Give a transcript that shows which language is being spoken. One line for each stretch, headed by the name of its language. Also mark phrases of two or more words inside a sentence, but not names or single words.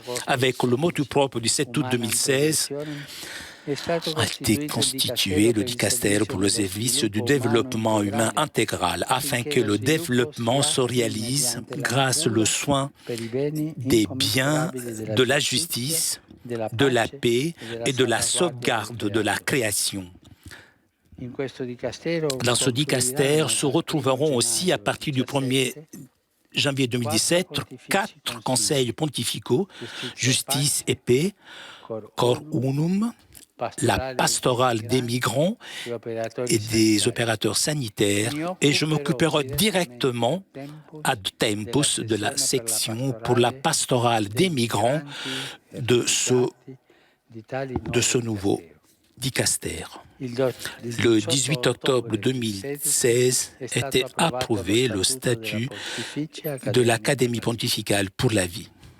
French: Avec le motu propre du 7 août 2016, a été constitué le dicastère pour le service du développement humain intégral, afin que le développement se réalise grâce au soin des biens, de la justice, de la paix et de la sauvegarde de la création. Dans ce dicastère se retrouveront aussi, à partir du 1er janvier 2017, 4 conseils pontificaux, justice et paix,
Latin: cor unum,
French: la pastorale des migrants et des opérateurs sanitaires, et je m'occuperai directement
Latin: ad tempus
French: de la section pour la pastorale des migrants de ce nouveau dicastère. Le 18 octobre 2016 était approuvé le statut de l'Académie pontificale pour la vie.